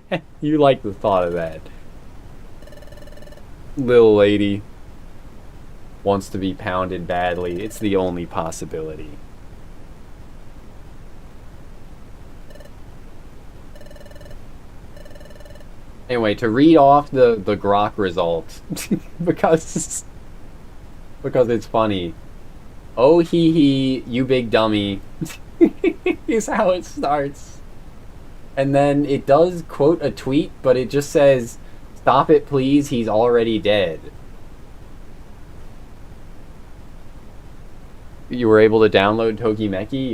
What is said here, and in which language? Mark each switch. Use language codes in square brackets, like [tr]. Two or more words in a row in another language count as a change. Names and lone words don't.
[en] You like the thought of that. Little lady wants to be pounded badly. It's the only possibility. Anyway, to read off the Grok result, because it's funny. Oh hee hee, you big dummy, is how it starts. And then it does quote a tweet, but it just says, "Stop it please, he's already dead." You were able to download Tokimeki?